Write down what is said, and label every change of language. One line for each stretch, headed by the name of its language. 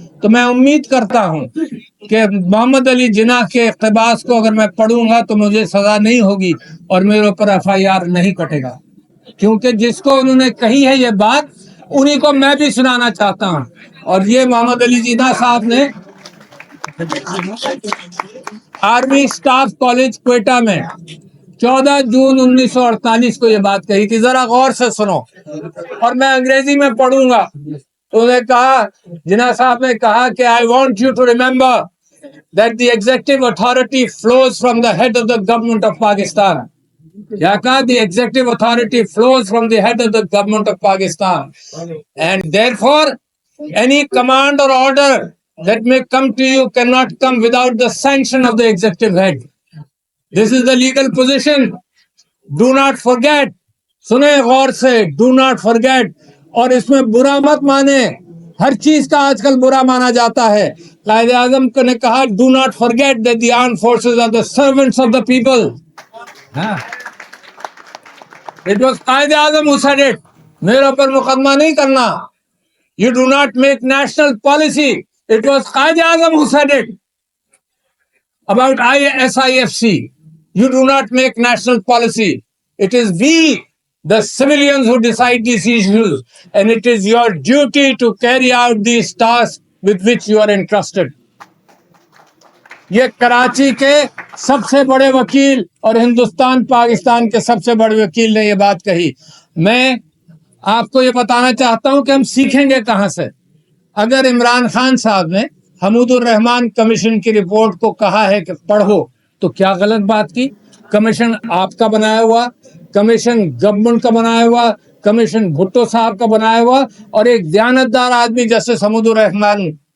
Urdu: تو میں امید کرتا ہوں کہ محمد علی جناح کے اقتباس کو اگر میں پڑھوں گا تو مجھے سزا نہیں ہوگی اور میرے اوپر FIR نہیں کٹے گا، کیونکہ جس کو انہوں نے کہی ہے یہ بات انہی کو میں بھی سنانا چاہتا ہوں. اور یہ محمد علی جناح صاحب نے آرمی سٹاف کالج کوئٹہ میں 14 جون 1948 کو یہ بات کہی تھی. ذرا غور سے سنو اور میں انگریزی میں پڑھوں گا. تو انہوں نے کہا، جناح صاحب نے کہا کہ
English: I want you to remember that the executive authority flows from the head of the government of Pakistan.
Urdu: کیا کہا؟
English: The executive authority flows from the head of the government of Pakistan. And therefore, any command or order that may come to you cannot come without the sanction of the executive head. This is the legal position. Do not forget.
Urdu: سنیں غور سے.
English: Do not forget.
Urdu: اور اس میں برا مت مانے. ہر چیز کا آج کل برا مانا جاتا ہے. قائد اعظم نے کہا
English: do not forget that the armed forces are the servants of the people. It was Quaid Azam who said it.
Urdu: میرے پر مقدمہ نہیں کرنا.
English: You do not make national policy. It was Quaid Azam who said it about SIFC. You do not make national policy. It is we, the civilians, who decide these issues, and it is your duty to carry out these tasks with which you are entrusted.
Urdu: یہ کراچی کے سب سے بڑے وکیل اور ہندوستان پاکستان کے سب سے بڑے وکیل نے یہ بات کہی. میں آپ کو یہ بتانا چاہتا ہوں کہ ہم سیکھیں گے کہاں سے. اگر عمران خان صاحب نے حمود الرحمان کمیشن کی رپورٹ کو کہا ہے کہ پڑھو تو کیا غلط بات کی؟ کمیشن آپ کا بنایا ہوا، کمیشن گورنمنٹ کا بنایا ہوا، کمیشن بھٹو صاحب کا بنایا ہوا، اور ایک دیانتدار آدمی جیسے حمود الرحمان